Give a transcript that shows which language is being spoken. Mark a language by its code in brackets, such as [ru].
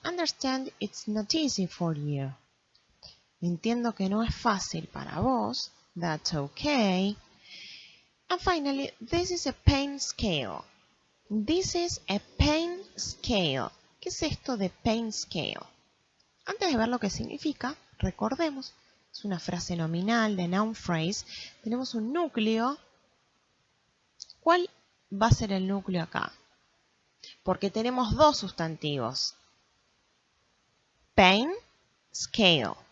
[en] Understand it's not easy for you. [es] Entiendo que no es fácil para vos. [en] That's okay. And finally, this is a pain scale. This is a pain scale. [es] ¿Qué es esto de pain scale? Antes de ver lo que significa, recordemos, es una frase nominal de noun phrase. Tenemos un núcleo. ¿Cuál va a ser el núcleo acá? Porque tenemos dos sustantivos. Pain, scale.